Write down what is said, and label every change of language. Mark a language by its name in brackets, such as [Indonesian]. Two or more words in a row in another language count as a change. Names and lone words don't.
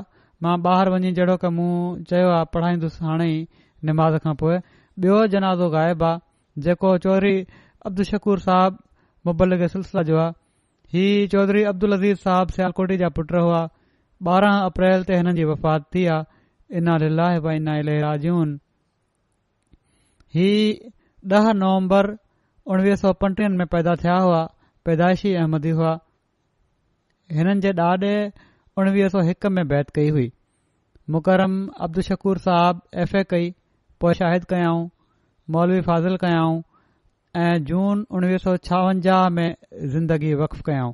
[Sindhi] मां ॿाहिरि वञी जहिड़ो क मूं चयो आहे पढ़ाईंदुसि हाणे ई निमाज़ खां पोइ। ॿियो जनाज़ो ग़ाइब आहे जेको चौधरी अब्दुल शकूर साहब मुबलिग सिलसिला जो आहे। ही चौधरी अब्दुल अज़ीज़ साहब सियालकोटी जा पुट हुआ। 12 अप्रैल ते हिननि जी वफ़ात थी आहे। [Arabic] إنا لله وإنا إليه راجعون. [Sindhi] ही 10 नवंबर 1935 में पैदा थिया हुआ। पैदाइशी अहमदी हुआ। हिननि जे ॾाॾे 1901 में बैत कई हुई। मुकरम अब्दुल शकूर साहब FA कई, पोइ शाहिद कयाऊं, मौलवी फाज़िल कयाऊं ऐं जून 1956 में ज़िंदगी वक़फ़ कयाऊं।